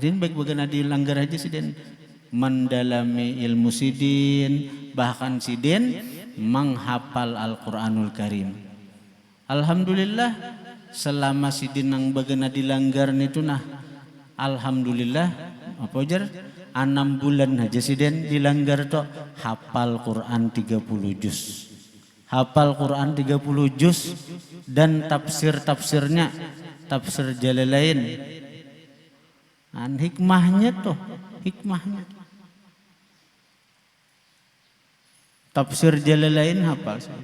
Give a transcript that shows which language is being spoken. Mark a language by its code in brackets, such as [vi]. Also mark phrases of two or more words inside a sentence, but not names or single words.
[bjn] Sidin baik bagana di langgar aja sidin. Mendalami ilmu sidin, bahkan sidin menghafal Al-Quranul Karim. Alhamdulillah selama sidin nang bagana di langgar itu nah, alhamdulillah apa jar? 6 bulan aja sidin dilanggar tuh hafal Quran 30 juz. Hafal Quran 30 juz dan tafsirnya tafsir Jalalain. Hikmahnya. Tafsir Jalalain hafal.